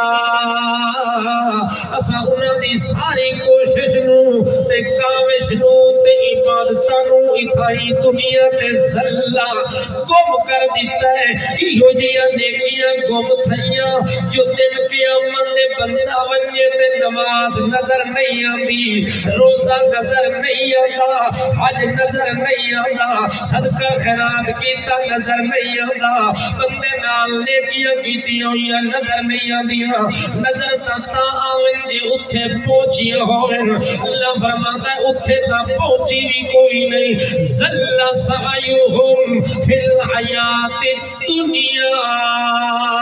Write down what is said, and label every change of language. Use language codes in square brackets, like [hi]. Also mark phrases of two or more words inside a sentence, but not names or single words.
[skr] اسا انہاں دی ساری کوشش نو تے کاوش نو تے عبادتاں نو اتھائی دنیا تے ذلہ گم کر دیتا ہے۔ ایہو جیاں نیکیاں گم تھیاں جو دن قیامت دے بندہ ونجے تے نماز نظر نہیں آندی، روزہ نظر نہیں آندا، حج نظر نہیں آندا، صدقہ خیرات کیتا نظر نہیں آندا، بندے نال نیکیاں کیتیاں ہوئیاں نظر نہیں آندیاں، نظر تا آون دے اتھے پہنچیاں ہوئن، اللہ [ur] فرماتا ہے [skr] اتھے تا پہنچی بھی کوئی نہیں۔ [ar] ضل سعیهم فی الحیاة الدنیا،